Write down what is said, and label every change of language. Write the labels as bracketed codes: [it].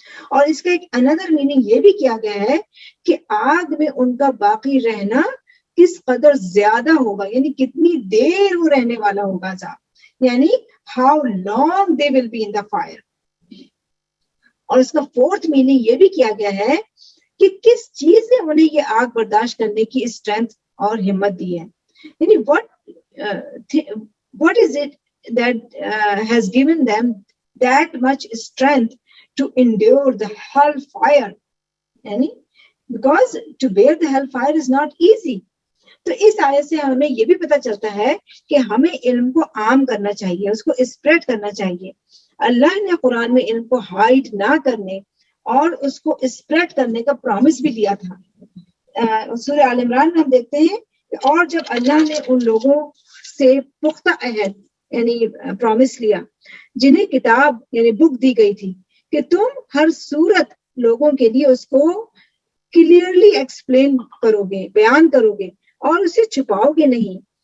[ur] اور اس کا ایک [en] اندر میننگ [ur] یہ بھی کیا گیا ہے کہ آگ میں ان کا باقی رہنا کس قدر زیادہ ہوگا, یعنی کتنی دیر وہ رہنے والا ہوگا عذاب, یعنی [en] how long they will be in the fire. [ur] اور اس کا فورتھ میننگ یہ بھی کیا گیا ہے کہ کس چیز نے انہیں یہ آگ برداشت کرنے کی اسٹرینتھ اور ہمت دی ہے. یعنی [en] what is it that has given them that much strength to endure the hellfire. [ur] یعنی [en] because to bear the hellfire is not easy. [ur] تو اس آیت سے ہمیں یہ بھی پتہ چلتا ہے کہ ہمیں علم کو عام کرنا چاہیے, اس کو اسپریڈ کرنا چاہیے. اللہ نے قرآن میں علم کو ہائڈ نہ کرنے اور اس کو اسپریڈ کرنے کا پرومس بھی دیا تھا. سورہ آل عمران میں ہم دیکھتے ہیں کہ اور جب اللہ نے ان لوگوں سے پختہ عہد یعنی پرومس لیا جنہیں کتاب یعنی بک دی گئی تھی کہ تم ہر صورت لوگوں کے لیے اس کو کلیئرلی ایکسپلین کرو گے, بیان کرو گے اور اسے چھپاؤ گے نہیں.